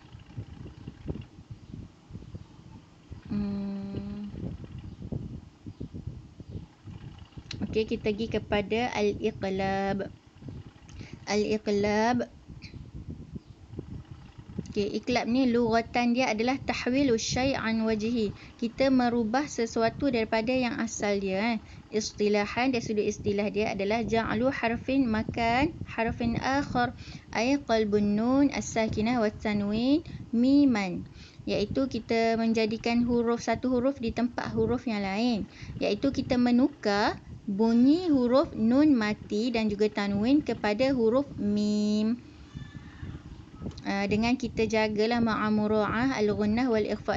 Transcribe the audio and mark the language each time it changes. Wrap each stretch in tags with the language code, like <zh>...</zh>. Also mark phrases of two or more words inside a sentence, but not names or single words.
<ms>Okey, kita pergi kepada al-iqlab. Al-iqlab. Okey, iqlab ni lughatan dia adalah</ms> <ar>تحويل شيء عن وجه.</ar> <ms>Kita merubah sesuatu daripada yang asal dia.</ms> <ar>Istilahan,</ar> <ms>dia sudut istilah dia adalah</ms> <ar>جعل حرف مكان حرف آخر أي قلب النون الساكنة والتنوين ميما.</ar> <ms>Iaitu kita menjadikan satu huruf di tempat huruf yang lain. Iaitu kita menukar bunyi huruf nun mati dan juga tanwin kepada huruf mim. Dengan kita jagalah</ms> <ar>مع مراعاة الغنة والإخفاء'.</ar>